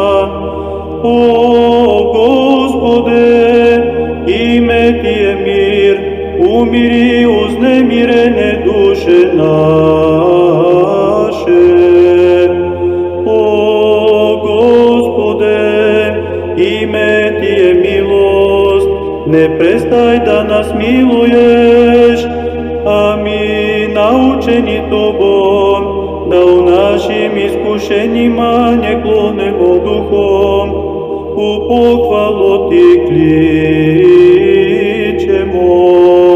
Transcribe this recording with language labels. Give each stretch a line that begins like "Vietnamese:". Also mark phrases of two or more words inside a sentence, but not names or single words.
Serbian: О, Господи, име Ти е мир, умири узнемирене душе наше. О, Господи, име Ти е милост, не престай да нас милуеш, ами научени Тобом, да у нашим изкушенима не клонемо духом, у похвало Ти кличемо.